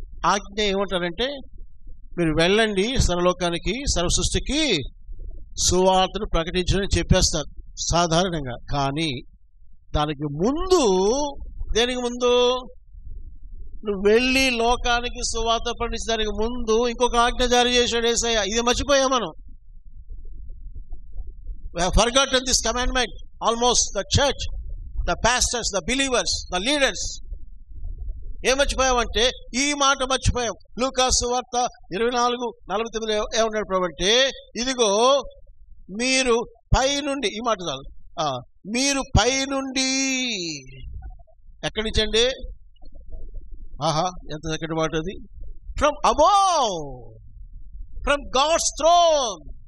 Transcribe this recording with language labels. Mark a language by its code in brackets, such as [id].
[te] ఆజ్ఞ ఏమంటారంటే, మీరు వెళ్ళండి సర్వలోకానికి, సర్వ సృష్టికి సువార్తను ప్రకటించని చెప్పేస్తారు సాధారణంగా. కానీ దానికి ముందు, దేనికి ముందు, నువ్వు వెళ్ళి లోకానికి సువార్త ప్రకటించడానికి ముందు ఇంకొక ఆజ్ఞ జారీ చేశాడు యేసయ్య. ఇది మర్చిపోయాం మనం. [en] We have forgotten this commandment. Almost the church, the pastors, the believers, the leaders. [te] ఏం మర్చిపోయామంటే ఈ మాట మర్చిపోయాం. లూకా సువార్త 24:49 ఏమన్నాడు ప్రభు అంటే, ఇదిగో మీరు పైనుండి, ఈ మాట చాలు, మీరు పైనుండి, ఎక్కడి నుంచి అండి? ఆహా, ఎంత చక్కటి మాట అది. [en] From above, from God's throne.